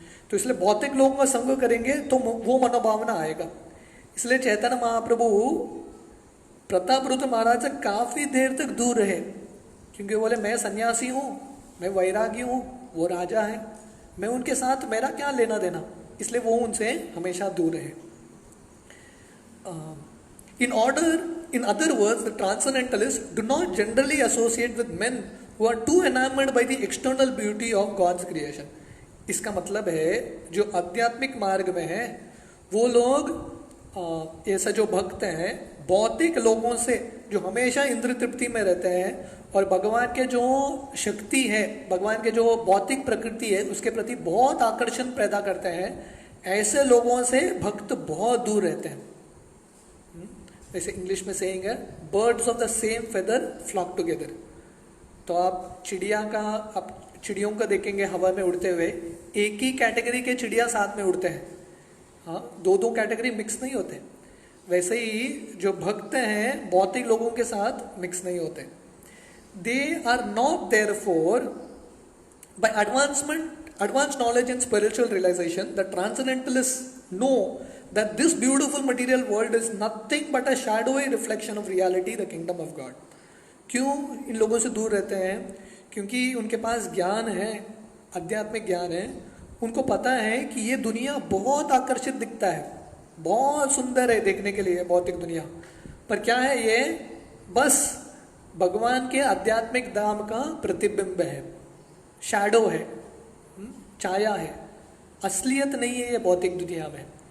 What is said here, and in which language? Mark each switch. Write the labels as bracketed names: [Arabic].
[Hindi] तो इसलिए भौतिक लोगों का संग करेंगे तो वो मनोभावना आएगा. इसलिए चैतन्य महाप्रभु प्रतापरुद्र महाराज से काफी देर तक दूर रहे, क्योंकि बोले मैं सन्यासी हूँ, मैं वैरागी हूँ, वो राजा है, मैं उनके साथ मेरा क्या लेना देना, इसलिए वो उनसे हमेशा दूर रहे। [English] In other words, the transcendentalists do not generally associate with men who are too enamored by the external beauty of God's creation. [Hindi] इसका मतलब है जो आध्यात्मिक मार्ग में है वो लोग ऐसा जो भक्त हैं भौतिक लोगों से जो हमेशा इंद्र तृप्ति में रहते हैं और भगवान के जो शक्ति है, भगवान के जो भौतिक प्रकृति है उसके प्रति बहुत आकर्षण पैदा करते हैं, ऐसे लोगों से भक्त बहुत दूर रहते हैं। जैसे इंग्लिश में सेइंग है, [English] Birds of the same feather flock together. [Hindi] तो आप चिड़ियों का देखेंगे हवा में उड़ते हुए, एक ही कैटेगरी के चिड़िया साथ में उड़ते हैं, हाँ, दो कैटेगरी मिक्स नहीं होते। वैसे ही जो भक्त हैं भौतिक लोगों के साथ मिक्स नहीं होते। [English] They are not therefore by advanced knowledge and spiritual realization, the transcendentalists know that this beautiful material world is nothing but a shadowy reflection of reality, the kingdom of God. [Hindi] क्यों इन लोगों से दूर रहते हैं? क्योंकि उनके पास ज्ञान है, आध्यात्मिक ज्ञान है, उनको पता है कि ये दुनिया बहुत आकर्षित दिखता है, बहुत सुंदर है देखने के लिए भौतिक दुनिया, पर क्या है ये बस भगवान के आध्यात्मिक धाम का प्रतिबिंब है, शैडो है, छाया है, असलियत नहीं है ये भौतिक दुनिया में।